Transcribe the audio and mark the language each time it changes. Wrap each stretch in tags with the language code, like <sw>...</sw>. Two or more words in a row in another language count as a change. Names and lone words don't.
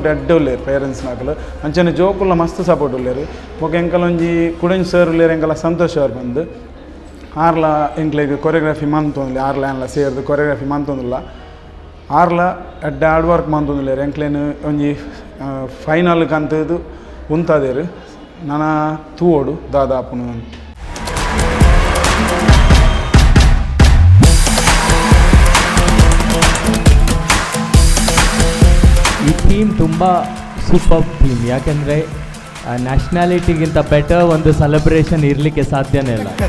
<tcy>ಎಡ್ಡೆ ಉಲ್ಲೇರು ಪೇರೆಂಟ್ಸ್ ನಾಕಲು ಅಂಚನೆ ಜೋಕುಲ್ಲ ಮಸ್ತ್ ಸಪೋರ್ಟ್ ಉಲ್ಲೇರು ಬೊಕ ಎಂಕಲ್ ಒಂಜಿ ಕುಡೆಂಜ್ ಸರ್ ಉಲ್ಲೇರು ಎಂಕಲ ಸಂತೋಷ್ ಅವ್ರು ಬಂದು ಆರ್ಲ ಎಂಕ್ಲೆಗ್ ಕೊರಿಯೋಗ್ರಫಿ ಮಂತೊಂದಿಲ್ಲ ಆರ್ಲ ಏನ್ಲ ಸೇರ್ದು ಕೊರಿಯೋಗ್ರಫಿ ಮಂತೊಂದಿಲ್ಲ ಆರ್ಲ ಎಡ್ಡೆ</tcy> <en>hard work</en> <tcy>ಮಂತೊಂದಿಲ್ಲೇರು ಎಂಕ್ಲೇನು ಒಂಜಿ ಫೈನಲ್ಗೆ ಅಂತದ್ದು ಉಂತದೇರು ನನ್ನ ತೂವೋಡು ದಾದಾಪುನು.</tcy> <kn>ಈ ಥೀಮ್ ತುಂಬ</kn> <en>super theme,</en> <kn>ಯಾಕೆಂದರೆ ನ್ಯಾಷನಾಲಿಟಿಗಿಂತ ಬೆಟರ್ ಒಂದು ಸೆಲೆಬ್ರೇಷನ್ ಇರಲಿಕ್ಕೆ ಸಾಧ್ಯನೇ ಇಲ್ಲ.</kn>